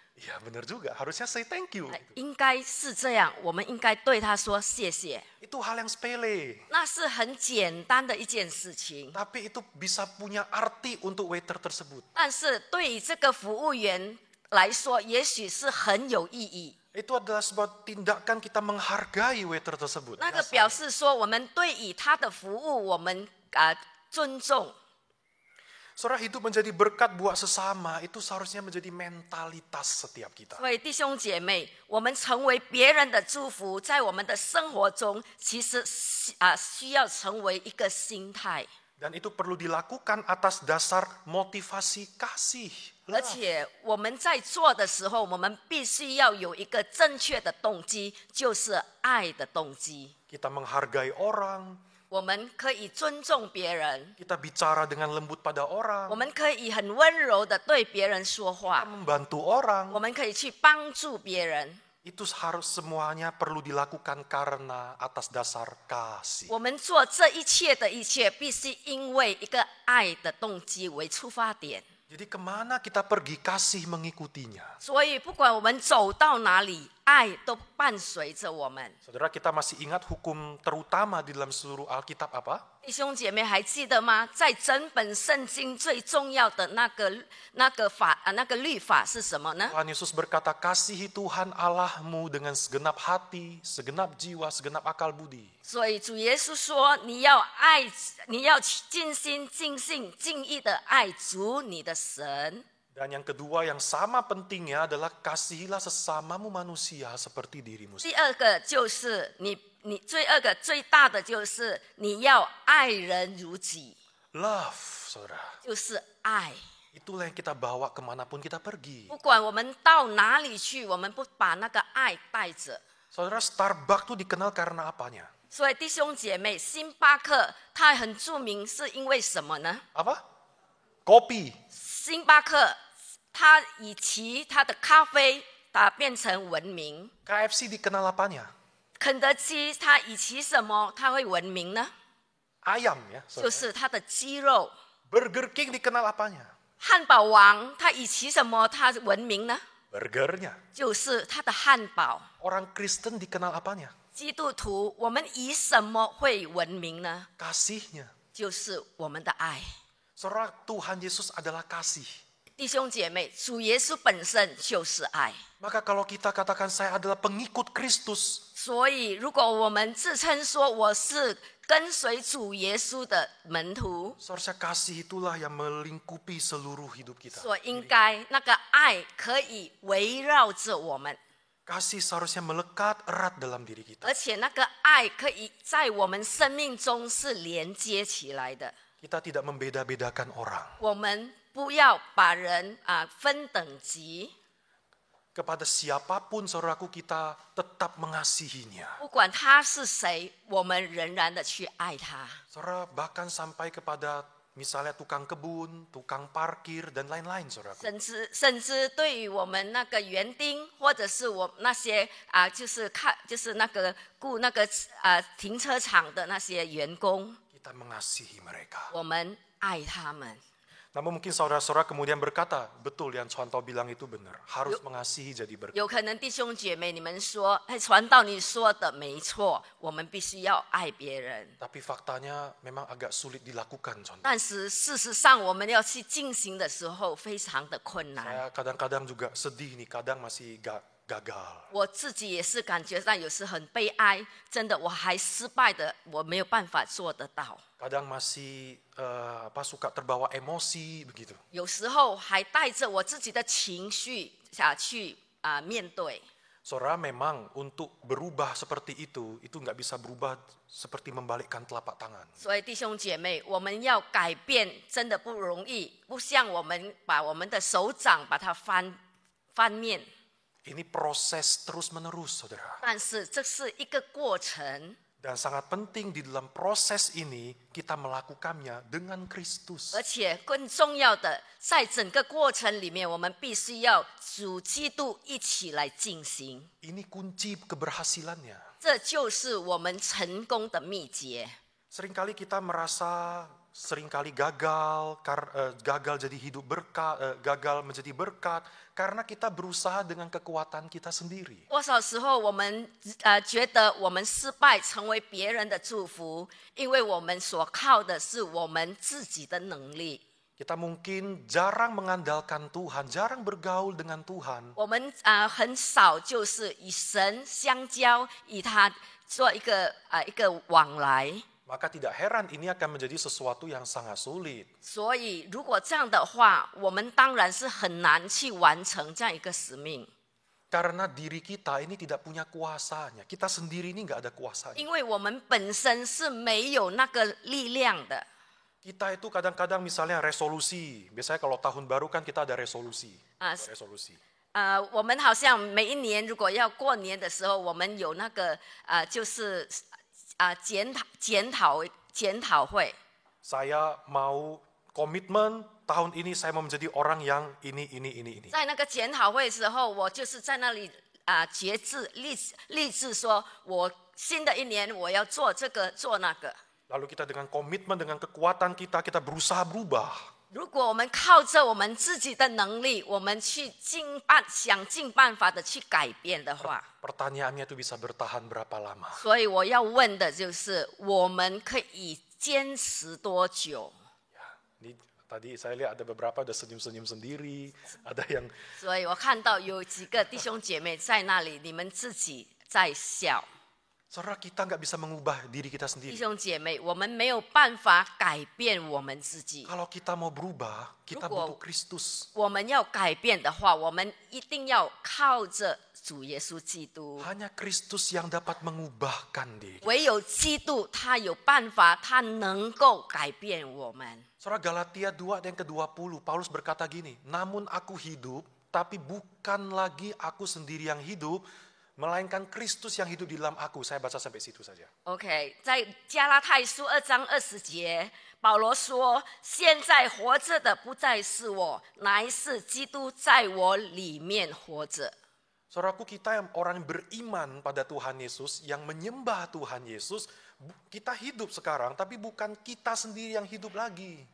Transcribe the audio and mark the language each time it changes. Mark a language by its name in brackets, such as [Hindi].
[Indonesian] Iya benar juga, harusnya [English] say thank you. [Chinese] 应该是这样，我们应该对他说谢谢。 [Indonesian] Itu hal yang sepele, [Chinese] 那是很简单的一件事情， [Indonesian] tapi itu bisa punya arti untuk waiter tersebut. [Chinese] 但是对于这个服务员来说，也许是很有意义。 [Indonesian] Itu adalah sebuah tindakan kita menghargai waiter tersebut. [Chinese] 那个表示说，我们对于他的服务，我们尊重。 [Indonesian] Saudara, hidup menjadi berkat buat sesama itu seharusnya menjadi mentalitas setiap kita. [Chinese] 所以弟兄姐妹，我们成为别人的祝福，在我们的生活中，其实需要成为一个心态。 [Indonesian] Dan itu perlu dilakukan atas dasar motivasi kasih. [Chinese] 而且我们在做的时候，我们必须要有一个正确的动机，就是爱的动机。 [Indonesian] Kita menghargai orang, [Chinese] 我们可以尊重别人， [Indonesian] kita bicara dengan lembut pada [Chinese] 我 [Indonesian] orang, [Chinese] 们可以很温柔的对别人说 [Indonesian] kita [Chinese] 话， [Indonesian] membantu orang. [Chinese] 我们可以去帮助别人。 [Indonesian] Itu harus semuanya perlu dilakukan karena atas dasar kasih. [Chinese] 我们做这一切的一切，必须因为一个爱的动机为出发点。 [Indonesian] Jadi kemana kita pergi, kasih mengikutinya. [Chinese] 所以不管我们走到哪里，爱都伴随着我们。 [Indonesian] Saudara, kita masih ingat hukum terutama di dalam seluruh Alkitab apa? [Chinese] 弟兄姐妹还记得吗？在整本圣经最重要的那个律法是什么呢？ [Indonesian] Tuhan Yesus berkata, kasihi Tuhan Allahmu dengan segenap hati, segenap jiwa, segenap akal budi. [Chinese] 所以主耶稣说：“你要爱，你要尽心、尽性、尽意的爱主你的神。” [Indonesian] Dan yang kedua yang sama pentingnya adalah kasihilah sesamamu manusia seperti dirimu sendiri. [Chinese] 第二个就是最大的就是你要爱人如己， [Indonesian] Love, saudara. [Chinese] 就是爱。 [Indonesian] Itulah yang kita bawa kemanapun kita pergi. [Chinese] 不管我们到哪里去，我们不把那个爱带着。 [Indonesian] Saudara, Starbucks tuh dikenal karena apanya? [Chinese] 所以弟兄姐妹，星巴克它很著名，是因为什么呢？ [Indonesian] Apa? Kopi. [Chinese] 星巴克它以其它的咖啡，它变成闻名。 [Indonesian] KFC dikenal apanya? [Chinese] 肯德基它以其什么它会闻名呢？ [Indonesian] Ayam ya. [Chinese] 就 [Indonesian] saudara. [Chinese] 是它的鸡肉。 [Indonesian] Burger King dikenal apanya? [Chinese] 汉堡王它以其什么它闻名呢？ [Indonesian] Burgernya. [Chinese] 就是它的汉堡。 [Indonesian] Orang Kristen dikenal apanya? [Chinese] 基督徒，我们以什么会闻名呢？ [Indonesian] Kasihnya. [Chinese] 就是我们的爱。 [Indonesian] Saudara, Tuhan Yesus adalah kasih. [Chinese] 弟兄姐妹，主耶稣本身就是爱。 [Indonesian] Maka kalau kita katakan saya adalah pengikut Kristus, [Chinese] 所以，如果我们自称说我是跟随主耶稣的门徒， [Indonesian] seharusnya kasih itulah yang melingkupi seluruh hidup kita. [Chinese] 所应该那个爱可以围绕着我们， [Indonesian] Kasih seharusnya melekat erat dalam diri kita. [Chinese] 而且那个爱可以在我们生命中是连接起来的。 [Indonesian] Kita tidak membeda-bedakan orang. [Chinese] 我们不要把人分等级， [Indonesian] Kepada siapapun saudaraku kita tetap mengasihinya. [Chinese] 不管他是谁，我们仍然的去爱他。 [Indonesian] Saudara, bahkan sampai kepada misalnya tukang kebun, tukang parkir, dan lain-lain saudaraku. [Chinese] 甚至对于我们那个园丁，或者是我那些就是那个雇那个停车场的那些员工， [Indonesian] Kita mengasihi mereka. [Chinese] 我们爱他们。 [Indonesian] Namun mungkin saudara-saudara kemudian berkata, betul yang Contoh bilang itu benar. Harus mengasihi jadi berkat. [Chinese] 有可能弟兄姐妹，你们说，传道你说的没错，我们必须要爱别人。 [Indonesian] Tapi faktanya memang agak sulit dilakukan Contoh. [Chinese] 但是事实上，我们要去进行的时候，非常的困难。 [Indonesian] Saya kadang-kadang juga sedih nih, kadang masih gak gagal. [Chinese] 我自己也是感觉到有时很悲哀，真的我还失败的，我没有办法做得到。 [Indonesian] Kadang masih suka terbawa emosi begitu. [Chinese] 有时候还带着我自己的情绪去面对。 [Indonesian] Saudara, memang untuk berubah seperti itu nggak bisa berubah seperti membalikkan telapak tangan. [Chinese] 所以弟兄姐妹，我们要改变真的不容易，不像我们把我们的手掌把它翻面， [Indonesian] Ini proses terus-menerus, saudara. [Chinese] 但是这是一个过程， [Indonesian] Dan sangat penting di dalam proses ini kita melakukannya dengan Kristus. [Chinese] 而且更重要的，在整个过程里面，我们必须要主基督一起来进行， [Indonesian] Ini kunci keberhasilannya. [Chinese] 这就是我们成功的秘诀。 [Indonesian] Seringkali kita merasa seringkali gagal jadi hidup berkat, gagal menjadi berkat karena kita berusaha dengan kekuatan kita sendiri. [Chinese] 多少时候我们觉得我们失败成为别人的祝福，因为我们所靠的是我们自己的能力。 [Indonesian] Kita mungkin jarang mengandalkan Tuhan, jarang bergaul dengan Tuhan. [Chinese] 我们很少就是与神相交，与他做一个往来。 [Indonesian] Maka tidak heran ini akan menjadi sesuatu yang sangat sulit. [Chinese] 所以如果这样的话，我们当然是很难去完成这样一个使命。 [Indonesian] Karena diri kita ini tidak punya kuasanya. Kita sendiri ini nggak ada kuasanya. [Chinese] 因为我们本身是没有那个力量的。 [Indonesian] Kita itu kadang-kadang misalnya resolusi. Biasanya kalau tahun baru kan kita ada resolusi. Resolusi. [Chinese] 我们好像每一年如果要过年的时候，我们有那个就是检讨会。 [Indonesian] Saya mau komitmen tahun ini saya mau menjadi orang yang ini. [Chinese] 在那个检讨会的时候，我就是在那里决志立志说，我新的一年我要做这个做那个。 [Indonesian] Lalu kita dengan komitmen, dengan kekuatan kita berusaha berubah. [Chinese] 如果我们靠着我们自己的能力，我们去想尽办法的去改变的话， [Indonesian] Pertanyaannya itu bisa bertahan berapa lama? [Chinese] 所以我要问的就是，我们可以坚持多久？ [Indonesian] Ya, ini tadi saya lihat ada beberapa udah senyum-senyum sendiri, ada yang [Chinese] 所以我看到有几个弟兄姐妹在那里，你们自己在笑。 [Indonesian] saudara kita nggak bisa mengubah diri kita [Chinese] 弟 [Indonesian] sendiri. [Chinese] 兄姐妹，我们没有办法改变我们自己。 [Indonesian] Kalau kita mau berubah, kita butuh Kristus. [Chinese] 我们要改变的话，我们一定要靠着主耶稣基督。 [Indonesian] Hanya Kristus yang dapat mengubahkan diri. [Chinese] 唯有基督，他有办法，他能够改变我们。 [Indonesian] Saudara, Galatia 2 ayat yang ke-20, Paulus berkata gini, namun aku hidup, tapi bukan lagi aku sendiri yang hidup, melainkan Kristus yang hidup di dalam aku. Saya baca sampai situ saja. [Chinese] OK， 在加拉太书2章20节，保罗说：“现在活着的不再是我，乃是基督在我里面活着。” [Indonesian] Saudaraku, kita yang orang beriman pada Tuhan Yesus, yang menyembah Tuhan Yesus, kita hidup sekarang, tapi bukan kita sendiri yang hidup lagi.